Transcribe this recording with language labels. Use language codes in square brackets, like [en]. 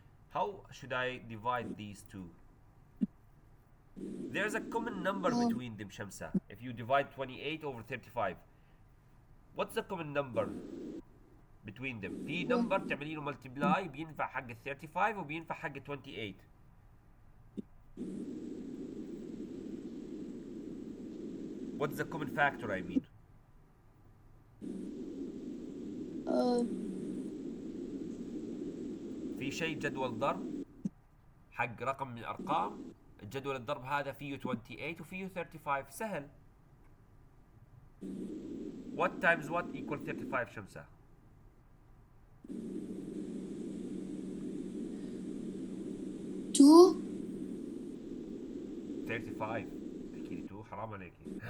[en] How should I divide these two? There's a common number between them, Shamsa. If you divide 28 over 35, what's the common number between them؟ [ar] في number تعملي له multiply بينفع حق ال 35 وبينفع حق ال 28. [en] What's the common factor I mean؟ [ar] في شيء جدول ضرب حق رقم من الأرقام، الجدول الضرب هذا فيه 28 وفيه 35. سهل. [en] What times what equal 35 شمسة؟ 2 [ar] 35. تحكي لي 2 حرام عليكي.